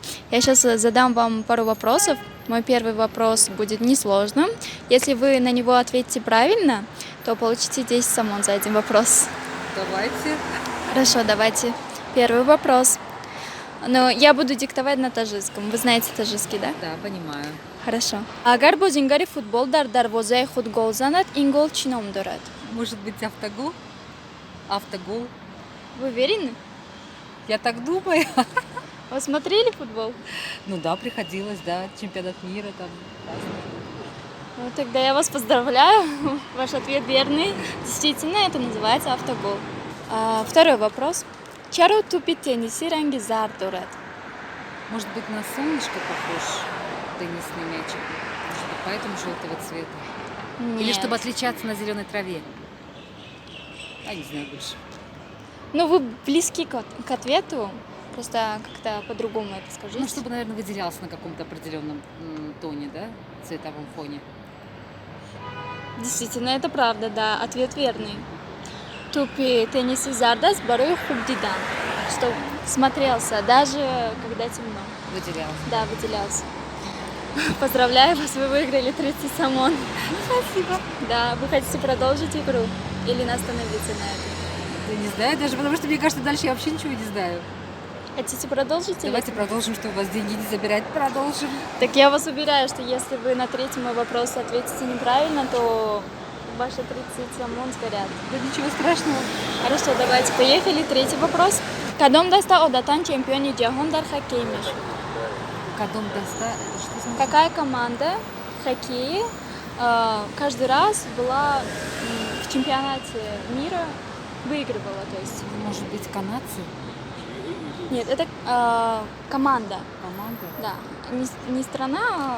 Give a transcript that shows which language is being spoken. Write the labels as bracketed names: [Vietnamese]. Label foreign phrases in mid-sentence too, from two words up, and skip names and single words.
[Russian] Я сейчас задам вам пару вопросов. Мой первый вопрос будет несложным. Если вы на него ответите правильно, то получите 10 самон за один вопрос. Давайте. Хорошо, давайте. Первый вопрос. Но я буду диктовать на таджикском. Вы знаете таджикский, да? Да, понимаю. Хорошо. [Tajik] Агар бозингари футбол дар дарвозаи худ гол занад, ин гол чӣ ном дорад? [Russian] Может быть, автогол? Автогол. Вы уверены? Я так думаю. Вы смотрели футбол? Ну да, приходилось, да, чемпионат мира там. Ну, тогда я вас поздравляю. Ваш ответ верный. Действительно, это называется автогол. Второй вопрос. [Tajik] Чаро тупи тенниси ранги зар дорад? [Russian] Может быть, на солнышко похож теннисный мячик? Может быть, поэтому желтого цвета? Или чтобы отличаться на зеленой траве? А не знаю больше. Ну, вы близки к ответу. Просто как-то по-другому это скажите. Ну, чтобы, наверное, выделялся на каком-то определенном тоне, да, цветовом фоне. Действительно, это правда, да. Ответ верный. [Tajik] Тупи тенниси зардас барой хубдидан. [Russian] Что смотрелся, даже когда темно. Выделялся. Да, выделялся. Поздравляю вас, вы выиграли 30 самон. Спасибо. Да, вы хотите продолжить игру или остановиться на этом? Я не знаю даже, потому что, мне кажется, дальше я вообще ничего не знаю. Хотите продолжить? Давайте продолжим, чтобы у вас деньги не забирать. Продолжим. Так я вас уверяю, что если вы на третий мой вопрос ответите неправильно, то ваши 30 самон сгорят. Да ничего страшного. Хорошо, давайте, поехали. Третий вопрос. [Tajik] Кадом даста одатан чемпионе джахон дар хоккеймеш? Кадом даста, [Russian] это что значит? Какая команда в хоккее каждый раз была в чемпионате мира, выигрывала, то есть? Может быть, канадцы? Нет, это команда. Команда? Да, не страна,